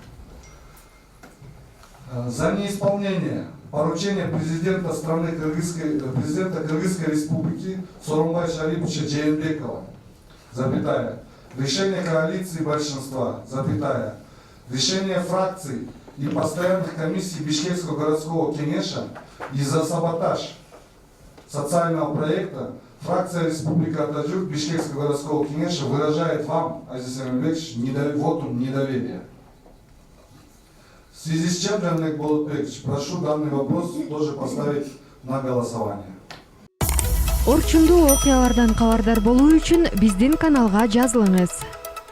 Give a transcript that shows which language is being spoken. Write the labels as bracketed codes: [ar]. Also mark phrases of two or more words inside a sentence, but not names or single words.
[ru] За неисполнение поручения президента страны президента Кыргызской республики Сооронбай Шариповича Жээнбекова, запятая, решение коалиции большинства, запятая, решение фракций и постоянных комиссий Бишкекского городского кеңеша из-за саботаж социального проекта фракция Республика Атажук Бишкекского городского кеңеша выражает вам, Азиз Эмельбекович, вотум недоверия. В связи с чем, Жанбек Болотбекович, прошу данный вопрос тоже поставить на голосование. [ky] Орчундуу окуялардан кабардар болуу үчүн биздин каналга жазылыңыз.